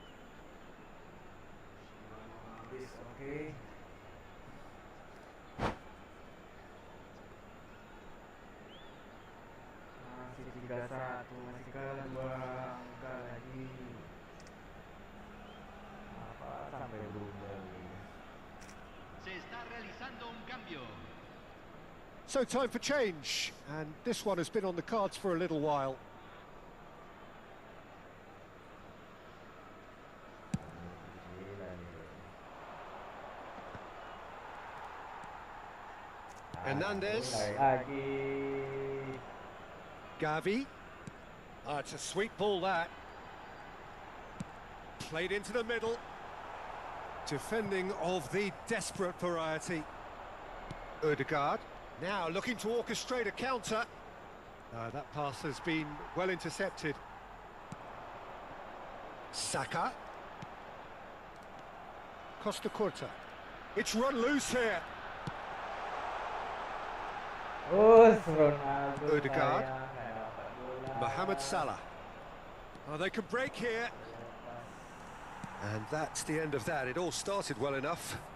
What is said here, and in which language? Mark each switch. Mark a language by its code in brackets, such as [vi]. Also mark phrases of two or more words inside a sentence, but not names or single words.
[id] Habis, oke. Masih 3-1, masih kalah 2 angka lagi. Apa sampai berubah ini? [es] Se está realizando un cambio. [en] So time for change, and this one has been on the cards for a little while. Hernandez. [id] Lagi. [en] Gavi. Oh, it's a sweet ball, that. Played into the middle. Defending of the desperate variety. Ødegaard. Now looking to orchestrate a counter. That pass has been well intercepted. Saka. Costa Curta. It's run loose here. Ronaldo. Ødegaard. Mohamed Salah. Oh, they can break here. And that's the end of that. It all started well enough.